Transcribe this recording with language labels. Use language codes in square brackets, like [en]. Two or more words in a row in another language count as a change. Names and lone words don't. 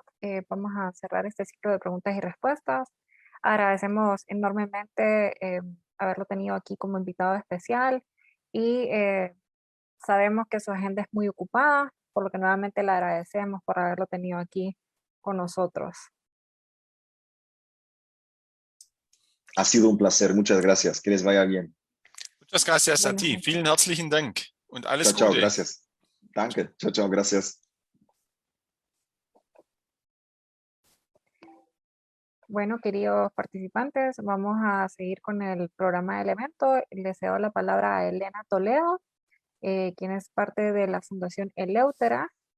[es] Vamos a cerrar este ciclo de preguntas y respuestas. Agradecemos enormemente haberlo tenido aquí como invitado especial y sabemos que su agenda es muy ocupada, por lo que nuevamente le agradecemos por haberlo tenido aquí con nosotros. Ha sido un placer, muchas gracias, que les vaya bien. Muchas gracias a ti, [de] vielen herzlichen Dank und alles Gute. Chao, Gute. [es] Gracias. Danke, chao, gracias. Bueno, queridos participantes, vamos a seguir con el programa del evento. Les cedo la palabra a Elena Toledo, quien es parte de la Fundación Eleutera.